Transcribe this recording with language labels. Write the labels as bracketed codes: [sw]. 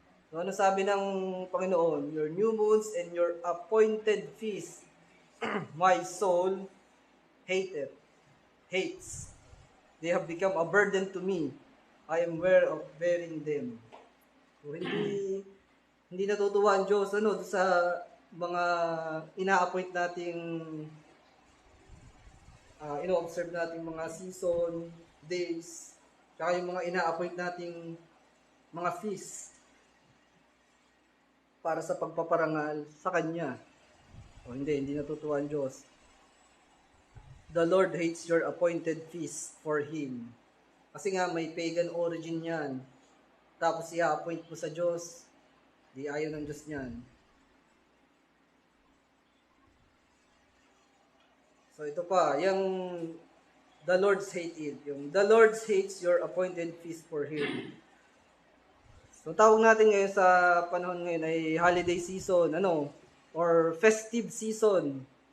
[tl] So, ano sabi ng Panginoon? [en] Your new moons and your appointed feast, my soul hates. They have become a burden to me. I am weary of bearing them. [tl] So, hindi natutuwa ang Diyos sa mga ina-appoint nating ino-observe nating mga season, days, tsaka yung mga ina-appoint nating mga feast para sa pagpaparangal sa Kanya. Hindi natutuwa ang Diyos. [en] The Lord hates your appointed feast for Him. [tl] Kasi nga may pagan origin yan. Tapos i-appoint mo sa Diyos, di ayaw ng Diyos niyan. So ito pa, yung [en] the Lord's hated. Yung the Lord hates your appointed feast for Him. [tl] So tawag natin ngayon sa panahon ngayon ay [en] holiday season, or festive season.